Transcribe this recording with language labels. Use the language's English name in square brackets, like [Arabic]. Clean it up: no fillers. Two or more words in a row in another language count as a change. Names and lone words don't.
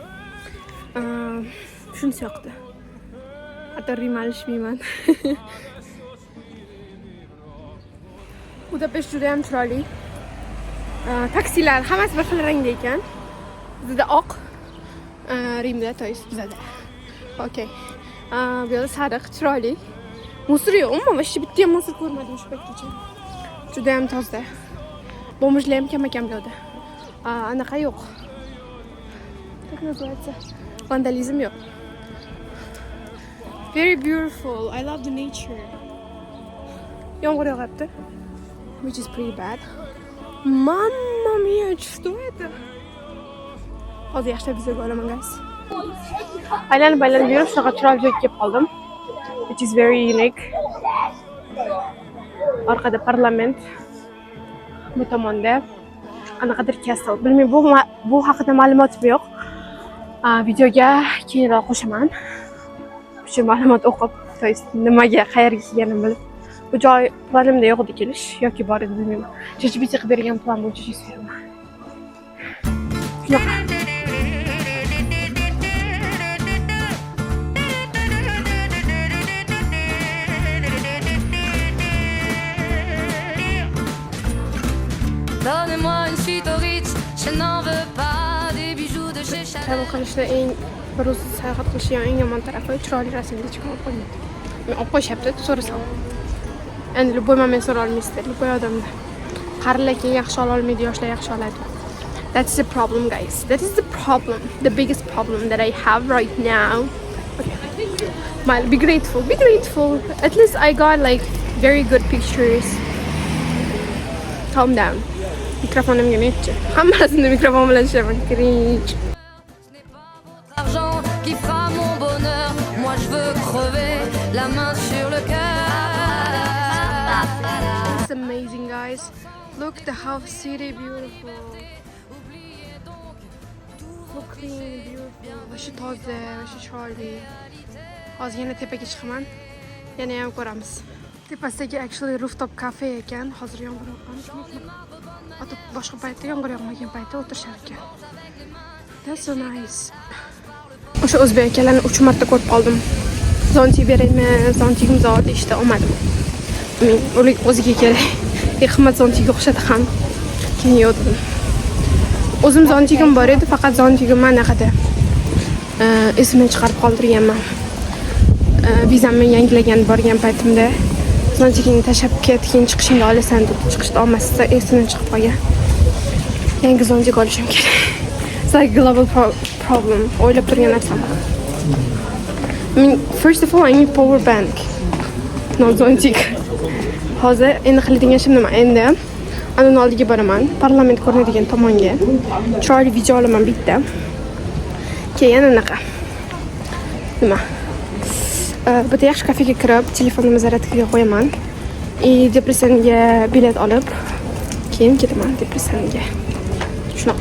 [Uzbek] Shunisi yoqdi. Hatto Rim alishmayman. Budapesht juda ham chiroyli. Taksilar hammasi bir xil rangda ekan. Bizda oq, Rimda to'yis bizda. [English] Okay. [Uzbek] Bu yerda sariq, chiroyli. Musor yo'q, umuman hech bitta ham musor ko'rmadim shu paytgacha. Juda ham toza. Bomojlar ham kam bu yerda. Anaqa yo'q. [Russian] Как называется? [Uzbek] Vandalizm yo'q. [English] Very beautiful. I love the nature. [Uzbek] Yomg'ir yog'yapti. [English] Which is pretty bad. [Italian] Mamma mia, [Russian] что это? [Uzbek] Hozir yaxshilab bizga olaman guys. Aylanib yurib shunaqa chiroyli joyga kelib qoldim. [English] Which is very unique. [Uzbek] Orqada parlament. Bu tomonda qanaqadir castle. Bilmayman, bu haqida ma'lumotim yo'q. Videoga keyinroq qo'shaman. Shu ma'lumot o'qib, nimaga, qayerga kelganimni bilib. Bu joy planimda yo'q edi kelish yoki bor edi bilmayman. ChatGPT qilib bergan plan bo'yicha ishlayapman. Shunaqa. [French] Donnez-moi une suite au Ritz, je n'en veux pas des bijoux de chez Chanel. [Uzbek] Travel qilishda bir o'zi sayohat qilishning eng yomon tarafi chiroyli rasmga chiqib qo'ymaydi. Men olib qo'yishyapti, so'rasam. Endi любой moment so'ra olmaysizlar, любой odamda. Qarilar keyin yaxshi ola olmaydi, yoshlar yaxshi oladi. [English] That's the problem, guys. That is the problem, the biggest problem that I have right now. Okay. Smile, be grateful, be grateful. At least I got like very good pictures. Calm down. [Uzbek] Mikrofonimga netchi. Hammasini mikrofon bilan ishlaman. Cringe. [French] L'argent qui fera mon bonheur, moi je veux crever la main sur le cœur. [English] It's amazing, guys. Look, the house city beautiful. Look clean, beautiful. [Uzbek] Vashi toza, vashi chiroyli. Hozir yana tepaga chiqaman. Yana ham ko'ramiz. Tepasidagi actually [English] rooftop cafe [Uzbek] ekan. Hozir yomg'ir yoqqan. Ota boshqa paytda yomg'ir yog'magan paytda o'tirishar ekan. [English] That's so nice. [Uzbek] O'sha o'zbek akalarni 3 marta ko'rib qoldim. Zonti beraymi, zontigim zot ishda olmadim. Men ular o'ziga kerak. Qimmat zontiga o'xshadi ham. Keyin yo'qdim. O'zim zontigim bor edi, faqat zontigim anaqada. Esimdan chiqarib qoldirganman. Vizamni yangilagan borgan paytimda zontigingni tashlab ket, keyin chiqishingda olasan deb chiqishda olmasdan esimdan chiqib qolgan. Yangi zontik olishim kerak. [English] It's like global problem. [Uzbek] O'ylab turgan narsam. [English] I mean, first of all, I need power bank. No zontik. [Uzbek] Hozir endi qiladigan ishim nima? Endi anani oldiga boraman, parlament ko'rinadigan tomonga. Chiroyli video olaman bitta. Keyin anaqa. Nima? Bitta yaxshi kafega kirib, telefonimni zaryadkaga qo'yaman. Depressiyaga bilet olib, keyin ketaman depressiyaga. Shunaqa.